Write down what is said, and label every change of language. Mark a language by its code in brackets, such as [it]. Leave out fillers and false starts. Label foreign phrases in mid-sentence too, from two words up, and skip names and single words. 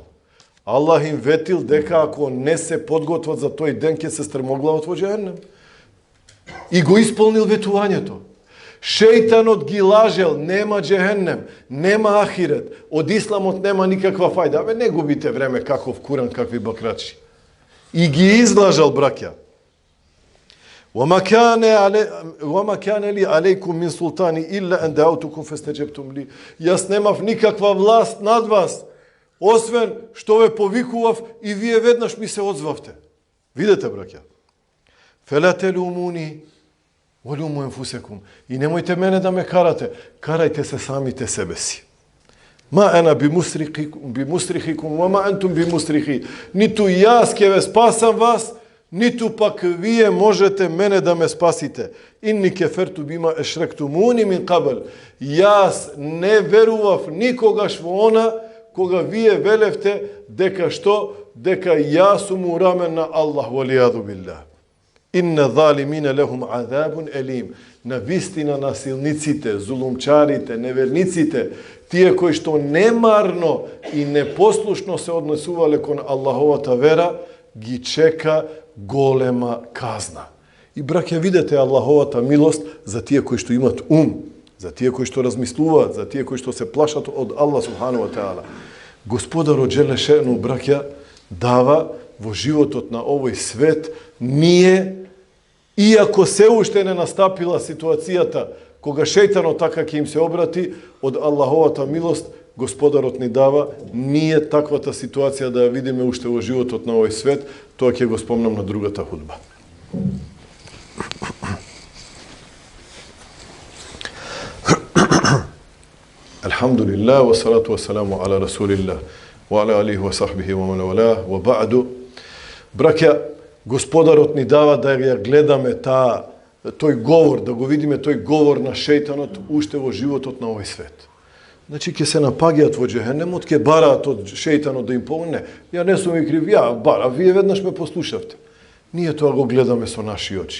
[mk] Аллах им ветил дека ако не се подготват за тој ден, ќе се стрмоглават во џеhennem. И го исполнил ветувањето. Шејтанот ги лажел, нема џеhennem, нема ахирет, од исламот нема никаква фајда. Абе, не губите време каков Куран, какви бакрачи. И ги излажал, браќа. [ar] وما كان لي عليكم من سلطان إلا أن دعوتكم فاستجبتم لي. [mk] Јас немав никаква власт над вас, освен што ве повикував и вие веднаш ми се одзвавте. Видете, браќа. [ar] فلا تلوموني ولوموا أنفسكم. [mk] И немојте мене да ме карате, карајте се самите себе си. [ar] ما أنا بمصرخكم وما أنتم بمصرخي. [mk] Ниту јас ќе ве спасам вас, ниту пак вие можете мене да ме спасите. [ar] إني كفرت بما أشركتمون من قبل. [mk] Јас не верував никогаш во она кога вие велевте дека што? Дека јас сум урамен на Аллах, [ar] والعياذ بالله. إن الظالمين لهم عذاب أليم. [mk] На вистина насилниците, зулумчарите, неверниците, тие кои што немарно и непослушно се однесувале кон Аллаховата вера, ги чека голема казна. И браќа, видете Аллаховата милост за тие кои што имат за тие кои што размислуваат, за тие кои што се плашат од Аллах [ar] سبحانه وتعالى. [mk] Господарот џелешену, браќа, дава во животот на овој свет, ние, иако се уште не настапила ситуацијата кога шејтанот така ќе им се обрати, од Аллаховата милост, Господарот ни дава, ние таквата ситуација да ја видиме уште во животот на овој свет, тоа ќе го спомнам на другата худба. [ar] الحمد لله والصلاة والسلام على رسول الله وعلى آله وصحبه ومن والاه وبعد. [mk] Браќа, Господарот ни дава да ја гледаме тој говор, да го видиме тој говор на шејтанот уште во животот на овој свет. Значи, ќе се напаѓаат во џехенемот, ќе бараат од шејтанот да им помогне. Ја не сум и крив, ја бара, вие веднаш ме послушавте. Ние тоа го гледаме со наши очи.